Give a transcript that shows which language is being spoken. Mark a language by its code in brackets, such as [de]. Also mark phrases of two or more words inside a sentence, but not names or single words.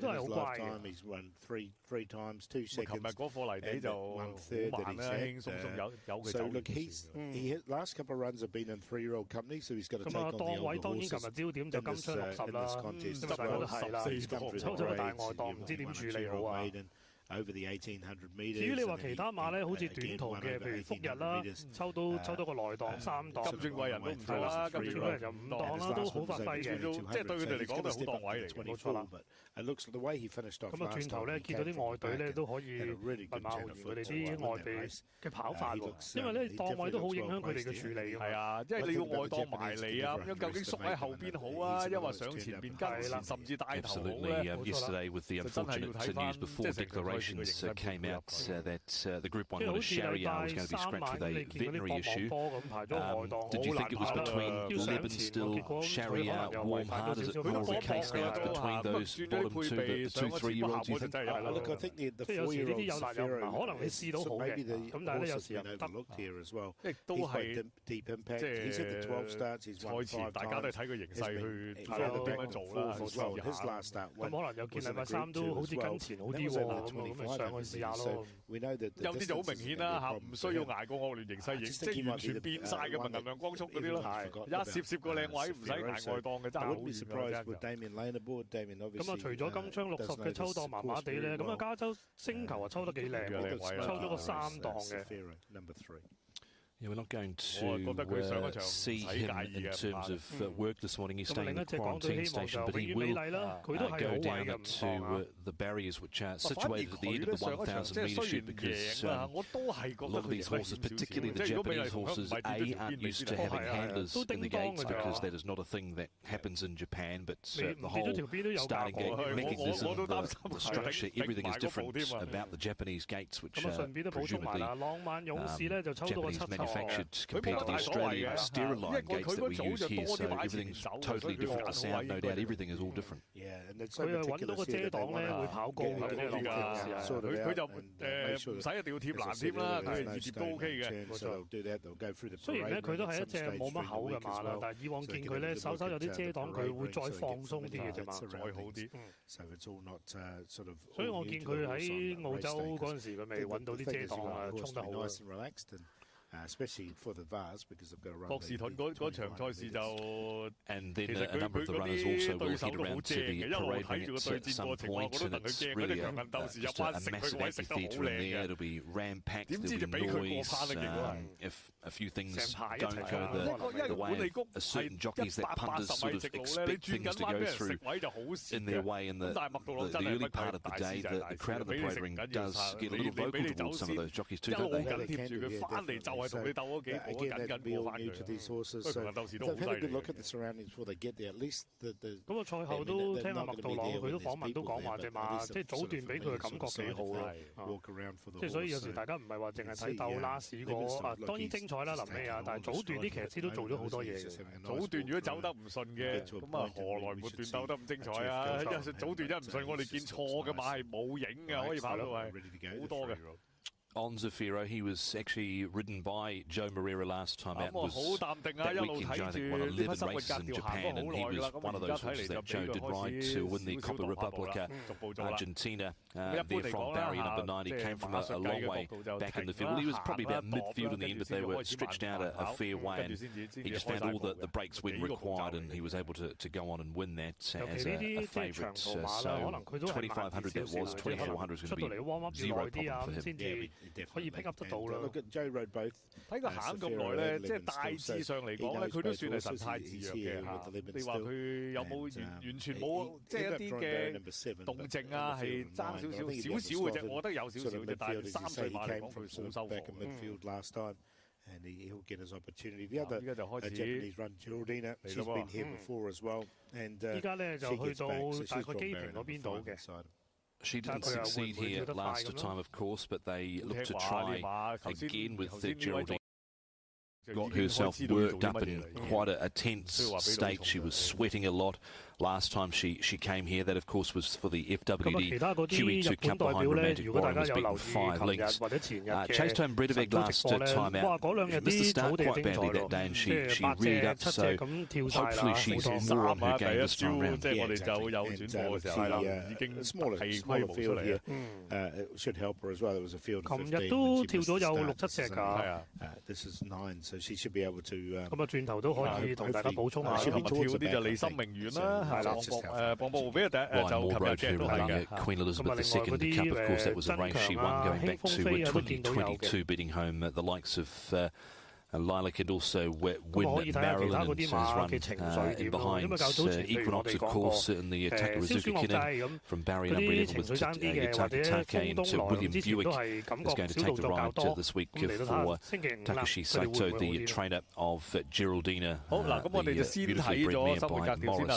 [en] In his lifetime, he's run three times, 2 seconds, and 1/3 that he's had. So look, he last couple of runs have been in 3-year-old company, so he's got to take on the older horses in this contest as well. He's come through the grades, 100% maiden. [yue] 至於你話其他馬咧，好似短途嘅，譬如復日啦，抽到個內檔3檔，金鑽貴人都唔錯啦，金鑽貴人就5檔啦，都好發揮嘅，即係對佢哋嚟講都係好檔位嚟嘅，冇錯啦。咁啊，轉頭咧見到啲外隊咧都可以問馬豪佢哋啲外地嘅跑法喎，因為咧檔位都好影響佢哋嘅處理㗎嘛。係啊，因為你要外檔埋嚟啊，咁樣究竟縮喺後邊好啊，因為上前邊跟前，甚至帶頭好咧， [en] yesterday with the unfortunate news before declarations came out that the Group 1 winner Sha Tin was going to be scratched with a veterinary issue. Did you think it was between Lebenstill, Sha Tin, Warm Heart? Is it more of a case now between those bottom two, the 2-3-year-olds? Do you think? Look, I think the 4-year-old Safira, [yue] 可能你試到好嘅，咁但係咧有時又唔得。亦都係即係賽前大家都係睇個形勢去睇下點樣做啦。咁可能有見禮拜3都好似跟前好啲喎，咁咪上去試下咯。有啲就好明顯啦嚇，唔需要捱過惡劣形勢，即係完全變晒嘅咪銀亮光速嗰啲咯。一攝個靚位唔使捱外檔嘅，真係好遠嘅。咁啊，除咗金槍60嘅抽檔麻麻地咧，咁啊加州星球啊抽得幾靚嘅，抽咗個3檔嘅。 [en] Yeah, we're not going to see him in terms of work this morning. He's staying in the quarantine station, but he will go down to the barriers which are situated at the end of the 1,000-metre chute because a lot of these horses, particularly the Japanese horses, aren't used to having handlers in the gates because that is not a thing that happens in Japan, but the whole starting gate mechanism, the structure, everything is different about the Japanese gates, which are presumably Japanese manufactured compared to the Australian sterile gates that we use here, so everything's totally different. The sound, no doubt, everything is all different. [yue] 佢又揾到個遮擋咧，會跑高嘅呢個佢就唔使一定要貼欄添啦，佢預貼都 OK 嘅。冇錯。雖然咧佢都係一隻冇乜口嘅馬啦，但係以往見佢咧稍稍有啲遮擋，佢會再放鬆啲嘅隻馬，再好啲。所以我見佢喺澳洲嗰陣時，佢未揾到啲遮擋啊，衝得好嘅。博士頓嗰場賽事就， [en] and then a number of the runners also will head around to the parade ring at some point, and it's really just a massive amphitheatre in there. It'll be ram-packed, there'll be noise. If a few things don't go the way of certain jockeys that punters sort of expect things to go through in their way in the early part of the day, the crowd of the parade ring does get a little vocal towards some of those jockeys too, don't they? Again, that'd be all new to these horses, so they've had a good look at the surroundings before they get there. At least the [yue] 咁啊，賽後都聽阿麥道朗佢都訪問都講話隻馬，即係早段俾佢嘅感覺幾好咯。即係所以有時大家唔係話淨係睇鬥拉屎嗰啊，當然精彩啦臨尾啊，但係早段啲騎師都做咗好多嘢嘅。早段如果走得唔順嘅，咁啊何來末段鬥得咁精彩啊？因為早段一唔順，我哋見錯嘅馬係冇影嘅，可以跑到係好多嘅。 [en] On Zafiro, he was actually ridden by Joe Moreira last time out. Was that weekend, Joe, I think, won 11 races in Japan, and he was one of those horses that Joe did ride to win the Copa Republica Argentina. There from barrier number 9, he came from a long way back in the field. He was probably about midfield in the end, but they were stretched out a fair way, and he just found all the breaks when required, and he was able to go on and win that as a favourite. So 2,500 that was, 2,400 is going to be zero problem for him. [yue] 可以 [en] pick up [yue] 得到啦。睇佢行咁耐咧，即係大致上嚟講咧，佢都算係神態自若嘅嚇。你話佢有冇完全冇即係一啲嘅動靜啊？係爭少嘅啫，我覺得有少少啫。但係3歲馬嚟講，佢好收貨。 [en] And he'll get his opportunity. The other Japanese run, Geraldina, she's been here before as well. And [yue] 依家咧就去到大概機坪嗰邊度嘅。 [en] She didn't succeed here last time, of course, but they look to try again with Geraldine. Got herself worked up in quite a tense state. She was sweating a lot last time she came here. That, of course, was for the FWD QE2 Cup behind Romantic Warren, was beaten 5 lengths. Chased-home Bredoveg last time out. Missed the start quite badly that day, and she reared up, so hopefully she's more on her game this time round. Smaller field here should help her as well. There was a field of 15. [yue] 都跳咗有6-7隻㗎。 [en] This is 9, so she should be able to. [yue] 咁啊，轉頭都可以同大家補充下。跳啲就離心明遠啦。 係啦，磅部俾就琴日嘅 [en] Queen Elizabeth II in the Cup. Of course, that was a race she won going back to 2022, beating home the likes of Lilac and also Win Marilyn, and has run in behind Equinox, of course, in the Takarazuka Kinnan from Barry number 11 with Yutaka Take, and William Buick is going to take the ride this week for Takashi Saito, the trainer of Geraldina, the beautifully bred mare by Morris.